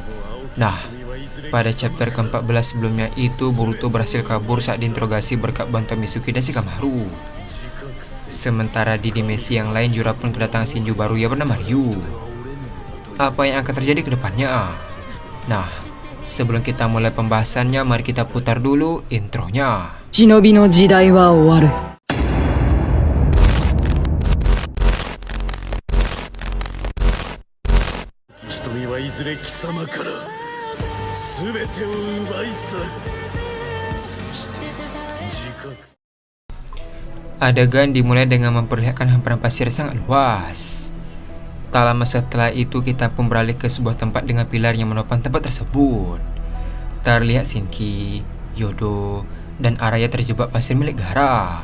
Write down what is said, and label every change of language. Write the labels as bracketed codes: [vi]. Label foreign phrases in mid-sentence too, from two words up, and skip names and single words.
[id] Nah, pada chapter ke-14 sebelumnya itu Boruto berhasil kabur saat diinterogasi berkat bantuan Mitsuki dan Shikamaru. Sementara di dimensi yang lain Jura pun kedatangan Shinju baru yang bernama Ryu. Apa yang akan terjadi ke depannya? Nah, sebelum kita mulai pembahasannya, mari kita putar dulu intronya. [ja] 忍びの時代は終わる。瞳はいずれ貴様から全てを奪い去る。そして自覚 [id] Adegan dimulai dengan memperlihatkan hamparan pasir sangat luas. Tak lama setelah itu kita pun beralih ke sebuah tempat dengan pilar yang menopang tempat tersebut. Terlihat Shinki, Yodo, dan Araya terjebak pasir milik Gaara.